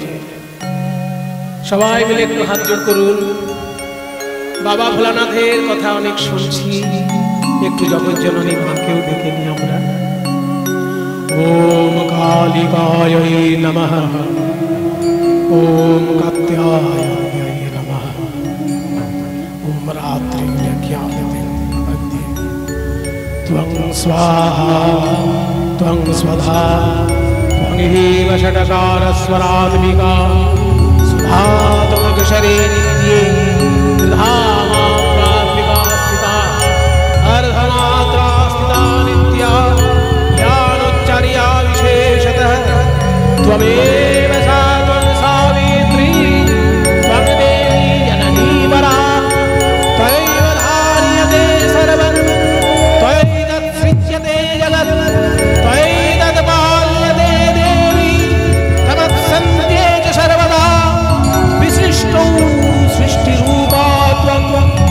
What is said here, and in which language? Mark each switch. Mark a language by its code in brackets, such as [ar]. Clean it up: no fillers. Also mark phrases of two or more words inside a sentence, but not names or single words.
[bn] সবাই মিলে একটু হাত জোড় করুন। বাবা ভোলানাথের কথা অনেক শুনছি, একটু জগজ্জননী মাকেও ডেকে নিই আমরা। [sa] ওম কালিকায় নমঃ, ওম কাত্যায়নায় নমঃ, ওম রাত্রিজ্ঞাতে ত্বং স্বাহা ত্বং স্বধা ত্বং হেব ষটকারস্বরাত্মিকা सुधातमकुशरे नित्ये धामात्मिका स्थिता अर्धमात्रा स्थिता नित्या ज्ञानोच्चार्या विशेषतः त्वमेव सा त्वं सावित्री त्वं देवी जननी परा त्वयैव धार्यते सर्वं त्वयैतत्सृज्यते जगत् त्वयैतत्पाल्यते देवी तमत्सन्ध्ये च सर्वदा सृष्टिरूपा त्वं